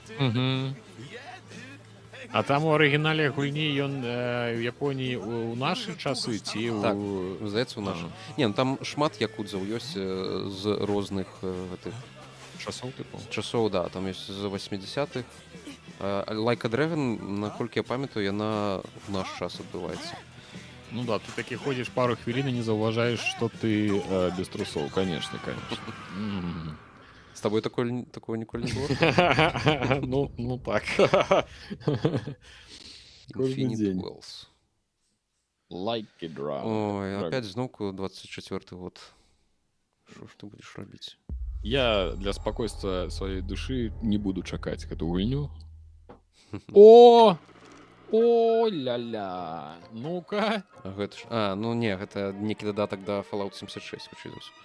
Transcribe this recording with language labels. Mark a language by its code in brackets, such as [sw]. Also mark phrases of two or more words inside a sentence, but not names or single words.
[be] А там у арыгінале гульні ён у Японіі у нашы часы ці Так, здаецца, у нашы. Не, ну там шмат якудзаў ёсць з розных гэтых часоў, да, там ёсць з 80-х. Like a Dragon, наколькі я памятаю, яна ў наш час адбываецца. Ну да, ты такі ходзіш пару хвілін і не заўважаеш, што ты без трусоў, конечно. З табой такого ніколі не было? Ну так. Infinite Wells. Like a Dragon. Ой, опять зноўку 24-й год. Што ж ты будзеш рабіць? Я для спакойства сваёй душы не буду чакаць гэту гульню. О! О, ля-ля. Ну-ка. Гэта ж... ну не, гэта некі дадатак да Fallout 76, хутчэй за ўсё.